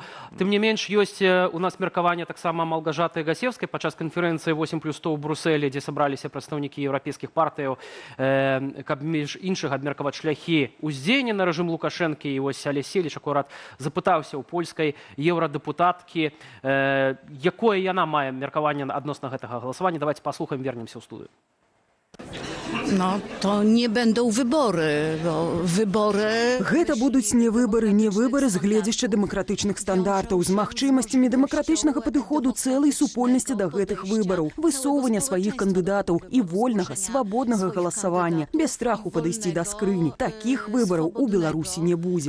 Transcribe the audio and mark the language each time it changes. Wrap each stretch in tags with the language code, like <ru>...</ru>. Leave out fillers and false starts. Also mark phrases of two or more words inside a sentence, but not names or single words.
<be>Тым не менш, ёсць у нас меркаванне таксама Малгажаты Гасевскай падчас канферэнцыі 8+100 ў Брусэлі, дзе сабраліся прадстаўнікі еўрапейскіх партыяў, каб між іншых абмеркаваць шляхі ўздзеяння на рэжым Лукашэнкі. І вось Алесь Селіч акурат запытаўся ў польскай еўрадэпутаткі, якое яна мае меркаванне адносна гэтага галасавання. Давайте паслухаем, вернемся ў студыю.</be> <pl>No, to nie będą wybory, bo wybory...</pl> <be>Гэта будуць не выбары з гледзяшча дэмакратычных стандартаў, з магчымасцямі дэмакратычнага падыходу цэлай супольнасці да гэтых выбараў, высоўвання сваіх кандыдатаў і вольнага, свабоднага галасавання, без страху падысці да скрыні. Такіх выбараў у Беларусі не будзе.</be>